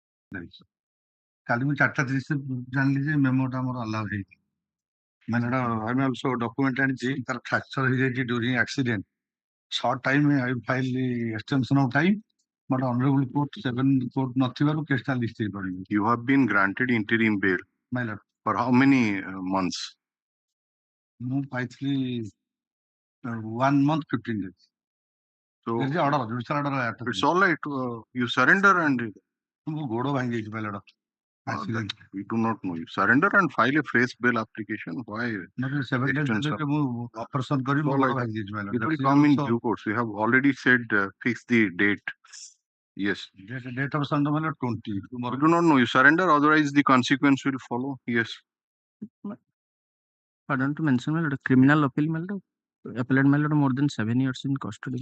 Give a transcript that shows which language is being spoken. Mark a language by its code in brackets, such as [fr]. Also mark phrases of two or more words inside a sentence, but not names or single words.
[or] କାଲି ମୁଁ 4:30 ଜାଣିଲି ଯେ ମେମୋଟା ମୋର ଆଲାଉ ହେଇନି। ମାନେ ଆମେ [en] also document [or] ଆଣିଛି ତାର ଫ୍ରାକ୍ଚର ହେଇଯାଇଛି [en] during accident. short time I file extension of time but honourable court 7 court [or] ନଥିବାରୁ କେସଟା ଲିଷ୍ଟ ହେଇପାରିନି। [en] You have been granted interim bail my lord for how many months? [or] ମୁଁ ପାଇଥିଲି [en] 1 month 15 days। So order judicial order it's all right. You surrender and [or] ମୁଁ ଗୋଡ ଭାଙ୍ଗି ଯାଇଛି [en] my lord [or] ଆକ୍ସିଡେଣ୍ଟ। [en] we do not know. You surrender and file a fresh bail application. Why? [or] ମୋତେ 7 days [en] extension? [or] ଦେଲେ ମୁଁ ଅପରେସନ କରି ମୋ [en] All [or] ଗୋଡ [en] right. [or] ଭାଙ୍ଗି ଯାଇଛି ମାଇ [en] It will ଲର୍ଡ। come in due course. We have already said fix the date. Yes. Date of surrender ମାନେ 20 You do not know. You surrender, otherwise the consequence will follow. Yes. Pardon to mention, my lord, criminal appeal, my lord, appellate, my lord, more than 7 years in custody.